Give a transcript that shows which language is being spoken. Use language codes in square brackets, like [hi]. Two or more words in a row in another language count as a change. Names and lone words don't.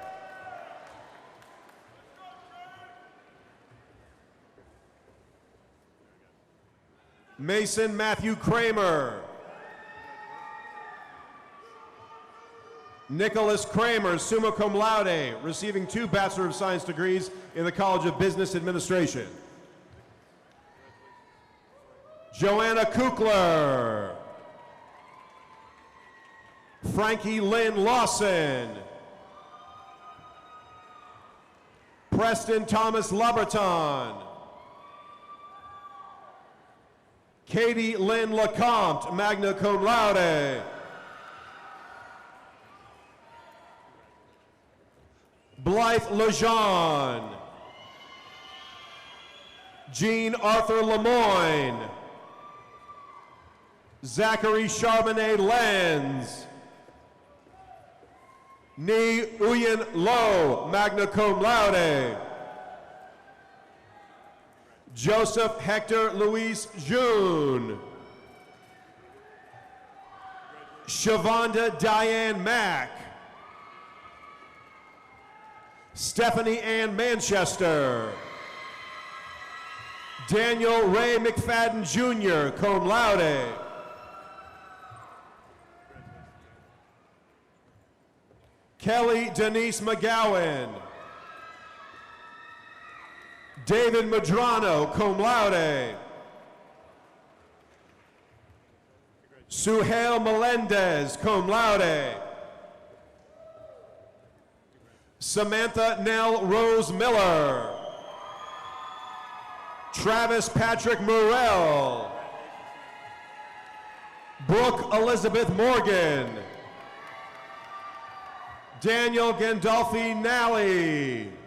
[en] Mason Matthew Kramer. Nicholas Kramer, [la] summa cum laude, [en] receiving 2 Bachelor of Science degrees in the College of Business Administration. Joanna Kukler. Frankie Lynn Lawson. Preston Thomas Laberton. Katie Lynn Lecomte, [la] magna cum laude. [en] Blythe Lejeune. Jean Arthur Lemoyne. Zachary Charbonnet Lenz. Ni Uyen Lo, [la] magna cum laude. [en] Joseph Hector Luis June. Shavonda Diane Mack. Stephanie Ann Manchester. Daniel Ray McFadden Jr., [la] cum laude. [en] Kelly Denise McGowan. David Madrano, [la] cum laude. [en] Suhail Melendez, [la] cum laude. [en] Samantha Nell Rose Miller. Travis Patrick Murrell. Brooke Elizabeth Morgan. Daniel Gandolfi Nally.